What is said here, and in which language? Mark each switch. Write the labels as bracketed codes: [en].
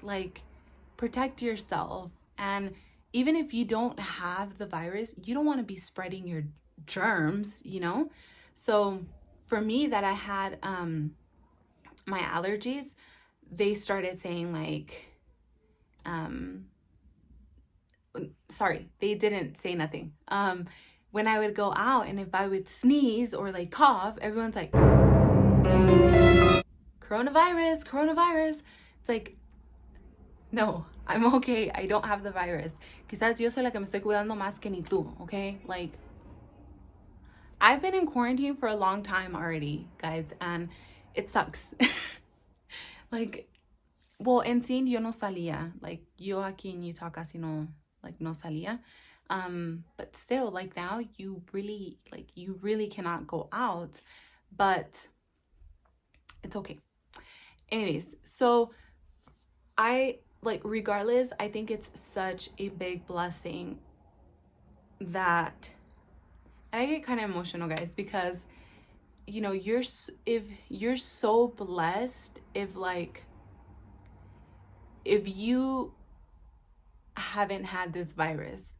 [en] Like, protect yourself. And even if you don't have the virus, you don't want to be spreading your germs, So for me, that I had my allergies, they started saying like, sorry, they didn't say nothing. When I would go out and if I would sneeze or like cough, everyone's like, coronavirus. It's like, no, I'm okay. I don't have the virus. [es] Quizás yo soy la que me estoy cuidando más que ni tú, okay? [en] Like, I've been in quarantine for a long time already, guys, and it sucks. Like, well, [es] en sí yo no salía. Like, yo aquí en Utah casi no salía. [en] But still, like, now you really cannot go out, but it's okay. Anyways, so regardless, I think it's such a big blessing that, and I get kind of emotional, guys, because you're so blessed if you haven't had this virus.